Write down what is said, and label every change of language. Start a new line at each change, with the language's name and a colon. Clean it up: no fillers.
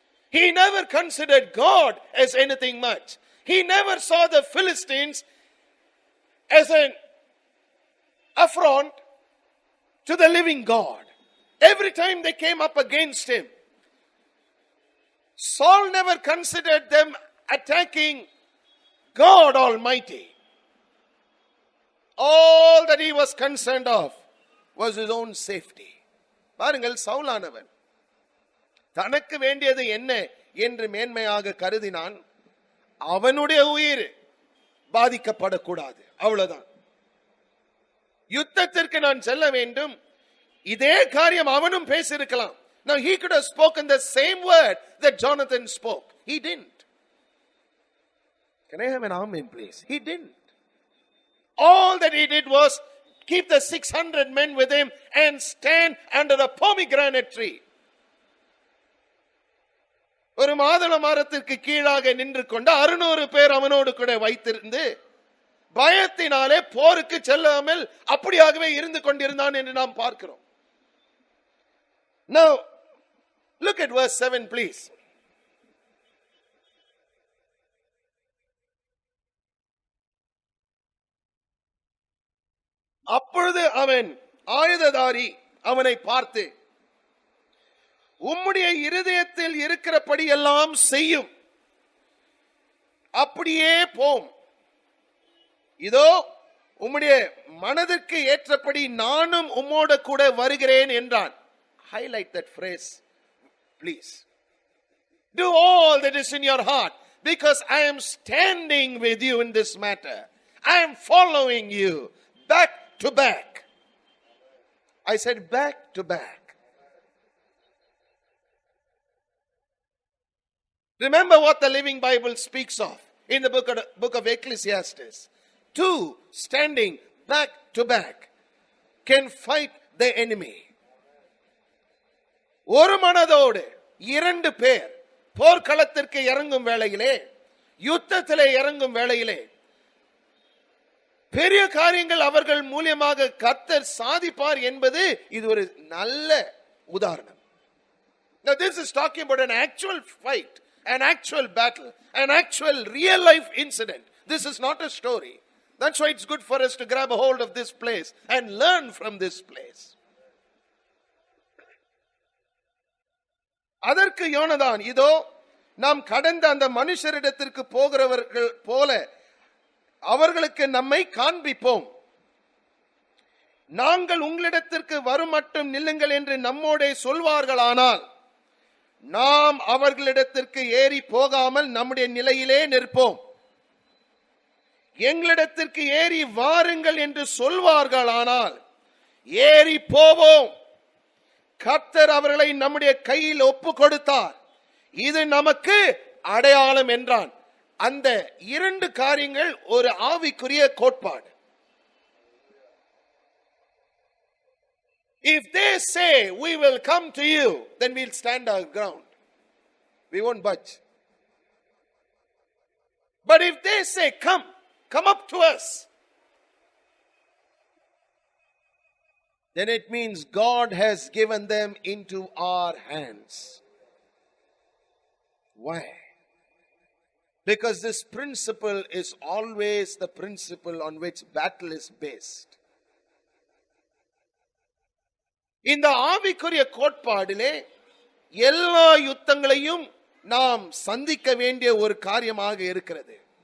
English: He never considered God as anything much. He never saw the Philistines as an affront to the living God. Every time they came up against him, Saul never considered them attacking God Almighty. All that he was concerned of was his own safety.
Tamil: பாருங்கள், சவுலானவன் தனக்கு வேண்டியது என்ன என்று மேன்மையாக கருதினான். அவனுடைய உயிர் பாதிக்கப்படக்கூடாது, அவ்வளவுதான். யுத்தத்திற்கு நான் செல்ல வேண்டும், இதே காரியம் அவனும் பேசியிருக்கலாம்.
English: Now he could have spoken the same word that Jonathan spoke. He didn't. Can I have an amen, please? He didn't. All that he did was keep the 600 men with him and stand under a pomegranate tree.
Tamil: ஒரு மாதுள மரத்திற்கு கீழாக நின்று கொண்டு 600 பேர் அவனோடு கூட வைத்திருந்து பயத்தினாலே போருக்கு செல்லாமல் அப்படியாகவே இருந்து கொண்டிருந்தான் என்று நாம் பார்க்கிறோம்.
English: Now look at verse 7, please.
Tamil: அப்பொழுது அவன் ஆயுததாரி அவனை பார்த்து, உம்முடைய இருதயத்தில் இருக்கிறபடி எல்லாம் செய்யும், அப்படியே போம். இதோ உம்முடைய மனதிற்கு ஏற்றபடி நானும் உம்மோடு கூட வருகிறேன் என்றான்.
English: Highlight that phrase, please. Do all that is in your heart, because I am standing with you in this matter. I am following you back to back. I said back to back. Remember what the Living Bible speaks of in the book of Ecclesiastes. Two standing back to back can fight the enemy.
Tamil: ஒரு மனதோடு 2 பேர் போர்க்களத்திற்கு இறங்கும் வேளையிலே, யுத்தத்திலே இறங்கும் வேளையிலே பெரிய காரியங்கள் அவர்கள் மூலமாக கர்த்தர் சாதிப்பார் என்பது இது ஒரு நல்ல உதாரணம்.
English: Now this is talking about an actual fight, an actual battle, an actual real life incident. This is not a story. That's why it's good for us to grab a hold of this place and learn from this place.
Tamil: அதற்கு யோனதான், இதோ நாம் கடந்த அந்த மனுஷரிடத்திற்கு போகிறவர்கள் போல அவர்களுக்கு நம்மை காண்பிப்போம். நாங்கள் உங்களிடத்திற்கு வரும் மட்டும் நில்லுங்கள் என்று நம்மோடே சொல்வார்களானால் நாம் அவர்களிடத்திற்கு ஏறி போகாமல் நம்முடைய நிலையிலே நிற்போம். எங்களிடத்திற்கு ஏறி வாருங்கள் என்று சொல்வார்களானால் ஏறி போவோம். கர்த்தர் அவர்களை நம்முடைய கையில் ஒப்பு கொடுத்தார், இது நமக்கு அடையாளம் என்றான். அந்த 2 காரியங்கள் ஒரு ஆவிக்குரிய கோட்பாடு.
English: If they say we will come to you, then we'll stand our ground. We won't budge. But if they say, come up to us, then it means God has given them into our hands. Why? Because this principle is always the principle on which battle is based.
Tamil: இந்த ஆவிக்குரிய கோட்பாடிலே எல்லா யுத்தங்களையும் நாம் சந்திக்க வேண்டிய ஒரு காரியமாக இருக்கிறது.